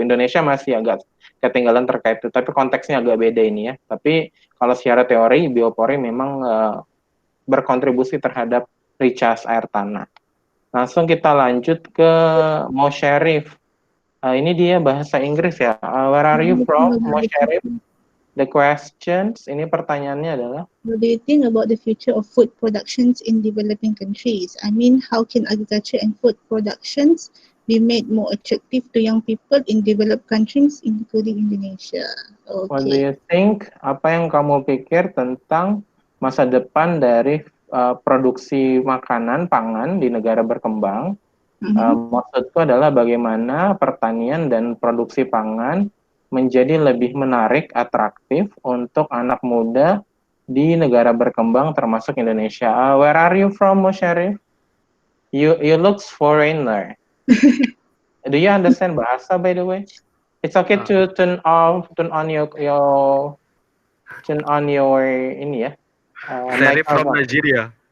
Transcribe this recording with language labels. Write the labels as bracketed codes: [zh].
[id] Indonesia masih agak ketinggalan terkait itu, tapi konteksnya agak beda ini ya. Tapi kalau secara teori biopori memang berkontribusi terhadap recharge air tanah. Langsung kita lanjut ke Mo Sherif. Ini dia bahasa Inggris ya. [en] Where are you from, Mo Sherif? The questions, [id] ini pertanyaannya adalah, [en] What do you think about the future of food productions in developing countries? I mean, how can agriculture and food productions be made more attractive to young people in developed countries, including Indonesia? what do Okay. you think? [id] Apa yang kamu pikir tentang masa depan dari produksi makanan, pangan di negara berkembang? Maksudku adalah bagaimana pertanian dan produksi pangan menjadi lebih menarik, atraktif untuk anak muda di negara berkembang termasuk Indonesia. [en] Where are you from, Musharif? You looks foreigner. Do you understand bahasa, by the way? It's okay to turn on your [id] ini ya. [en] Sherry from Microphone. Nigeria.